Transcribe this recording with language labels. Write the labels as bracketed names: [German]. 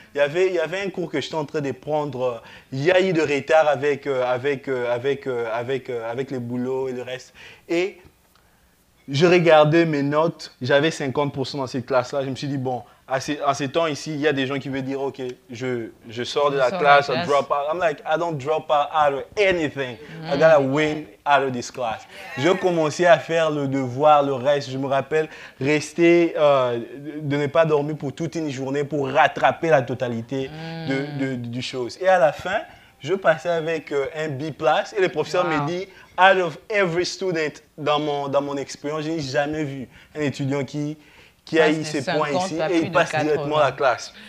[French] Il y avait un cours que j'étais en train de prendre. Il y a eu de retard avec les boulots et le reste. Et je regardais mes notes, j'avais 50% dans cette classe-là. Je me suis dit, bon, à ces temps ici, il y a des gens qui veulent dire, OK, je sors de la classe, [English] I drop out. I'm like, I don't drop out of anything. I gotta win out of this class. [French] Je commençais à faire le devoir, le reste. Je me rappelle rester, de ne pas dormir pour toute une journée pour rattraper la totalité du chose. Et à la fin, je passais avec un B+, et le professeur me dit, [English] out of every student [French] dans mon expérience, je n'ai jamais vu un étudiant qui a eu ces points ici et il passe directement à la classe.